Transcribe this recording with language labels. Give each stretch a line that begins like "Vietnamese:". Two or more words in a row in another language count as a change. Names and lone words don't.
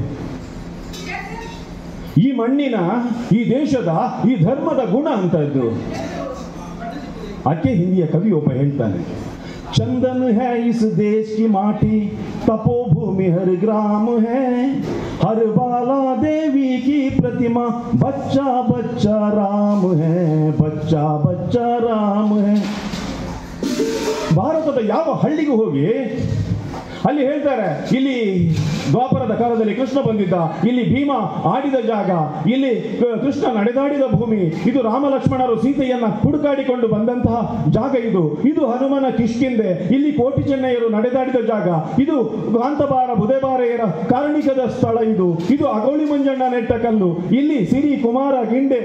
Kannada: ಈ ಮಣ್ಣಿನ, ಈ ದೇಶದ, ಈ ಧರ್ಮದ ಗುಣ ಅಂತದ್ದು. ಅದಕ್ಕೆ ಹಿಂದಿಯ ಕವಿ ಒಬ್ಬ ಹೇಳ್ತಾನೆ,
Hindi: चंदन है इस देश की माटी, तपोभूमि हर ग्राम है, हर बाला देवी की प्रतिमा, बच्चा बच्चा राम है, बच्चा बच्चा राम है.
Kannada: ಭಾರತದ ಯಾವ ಹಳ್ಳಿಗೂ ಹೋಗಿ ಅಲ್ಲಿ ಹೇಳ್ತಾರೆ, ಇಲ್ಲಿ ದ್ವಾಪರದ ಕಾಲದಲ್ಲಿ ಕೃಷ್ಣ ಬಂದಿದ್ದ, ಇಲ್ಲಿ ಭೀಮ ಆಡಿದ ಜಾಗ, ಇಲ್ಲಿ ಕೃಷ್ಣ ನಡೆದಾಡಿದ ಭೂಮಿ, ಇದು ರಾಮ ಲಕ್ಷ್ಮಣರು ಸೀತೆಯನ್ನ ಹುಡುಕಾಡಿಕೊಂಡು ಬಂದಂತಹ ಜಾಗ, ಇದು ಹನುಮನ ಕಿಷ್ಕಿಂದೆ, ಇಲ್ಲಿ ಕೋಟಿ ಚೆನ್ನಯ್ಯರು ನಡೆದಾಡಿದ ಜಾಗ, ಇದು ಕಾಂತಬಾರ ಬುಧೆಬಾರೆಯರ ಕಾರ್ಣಿಕದ ಸ್ಥಳ, ಇದು ಅಗೋಳಿ ಮಂಜಣ್ಣ ನೆಟ್ಟ ಕಲ್ಲು, ಇಲ್ಲಿ ಸಿರಿ ಕುಮಾರ ಗಿಂಡೆ.